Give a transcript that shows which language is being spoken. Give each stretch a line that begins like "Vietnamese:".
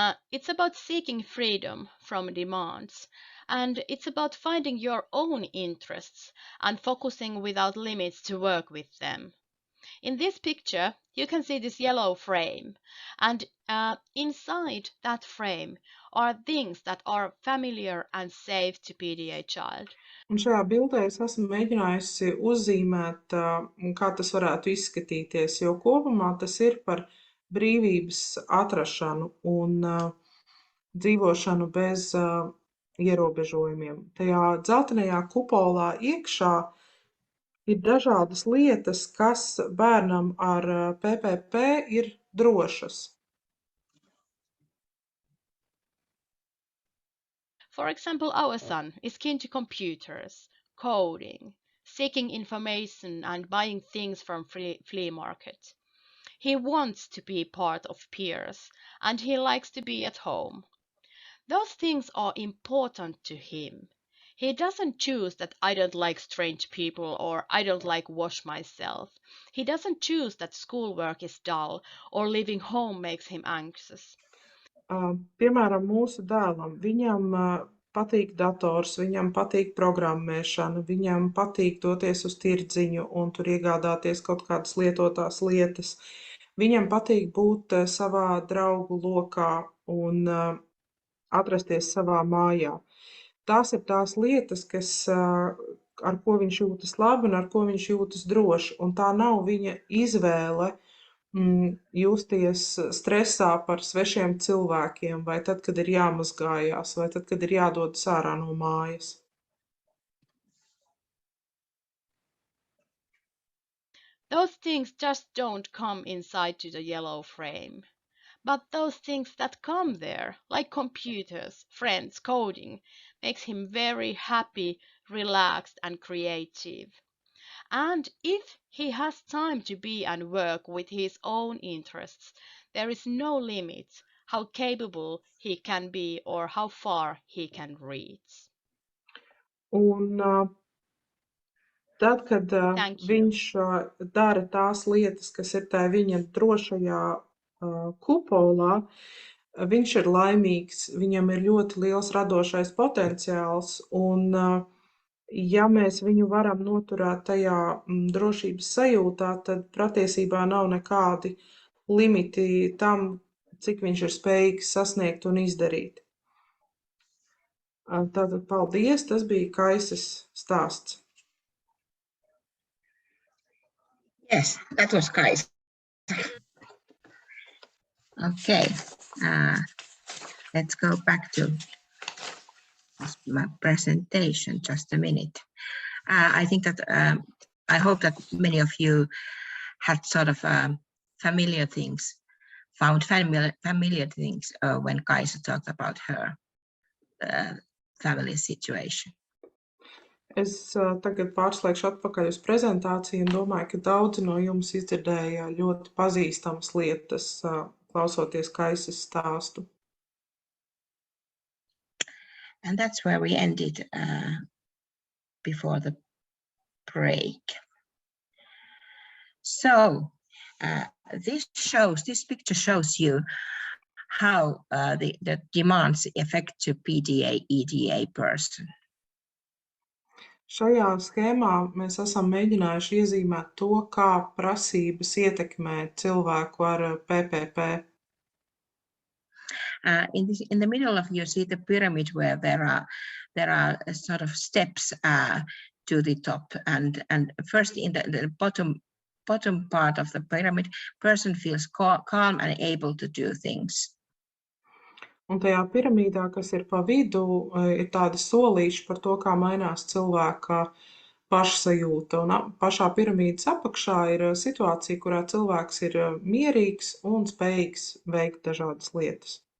English: It's about seeking freedom from demands, and it's about finding your own interests and focusing without limits to work with them. In this picture, you can see this yellow frame, and inside that frame are things that are familiar and safe to PDA child.
Latvian: Un šajā bildē es esmu mēģinājusi uzzīmēt, kā tas varētu izskatīties, jo kopumā tas ir par brīvības atrašanu un dzīvošanu bez ierobežojumiem. Tajā dzeltenajā kupolā iekšā ir dažādas lietas, kas bērnam ar PPP ir drošas.
English: For example, our son is keen to computers, coding, seeking information and buying things from flea market. He wants to be part of peers and he likes to be at home. Those things are important to him. He doesn't choose that I don't like strange people or I don't like wash myself. He doesn't choose that schoolwork is dull or living home makes him anxious.
Latvian: Piemēram, mūsu dēlam, viņam patīk dators, viņam patīk programmēšana, viņam patīk doties uz tirdziņu un tur iegādāties kaut kādas lietotās lietas. Viņam patīk būt savā draugu lokā un atrasties savā mājā. Tās ir tās lietas, ar ko viņš jūtas labi un ar ko viņš jūtas droši, un tā nav viņa izvēle justies stresā par svešiem cilvēkiem, vai tad, kad ir jāmazgājās, vai tad, kad ir jādodas ārā no mājas.
English: Those things just don't come inside to the yellow frame. But those things that come there, like computers, friends, coding, makes him very happy, relaxed and creative. And if he has time to be and work with his own interests, there is no limit how capable he can be or how far he can reach.
Latvian: Un tad, kad viņš dara tās lietas, kas ir tā viņa drošajā kupolā, viņš ir laimīgs, viņam ir ļoti liels radošais potenciāls, un ja mēs viņu varam noturēt tajā drošības sajūtā, tad patiesībā nav nekādi limiti tam, cik viņš ir spējīgs sasniegt un izdarīt. Tātad paldies, tas bija Kaises stāsts.
English: Yes, that was Kais. Okay, let's go back to my presentation just a minute. I think that I hope that many of you had sort of familiar things, found familiar things when Kaisa talked about her family situation.
Latvian: Es tagad pārslēgšu atpakaļ uz prezentāciju un domāju, ka daudzi no jums izdzirdēja ļoti pazīstamas lietas, klausoties Kaises stāstu.
English: And that's where we ended before the break. So this picture shows you how the demands affect a PDA, EDA person.
Latvian: Šajā schēmā mēs esam mēģinājuši iezīmēt to, kā prasības ietekmē cilvēku ar PPP.
English: In the middle of you see the pyramid where there are sort of steps to the top, and first in the bottom bottom part of the pyramid, person feels calm and able to do things.
Latvian: Un tajā piramīdā, kas ir pa vidu, ir tādi solīši par to, kā mainās cilvēka pašsajūta. Un pašā piramīdas apakšā ir situācija, kurā cilvēks ir mierīgs un spējīgs veikt dažādas lietas.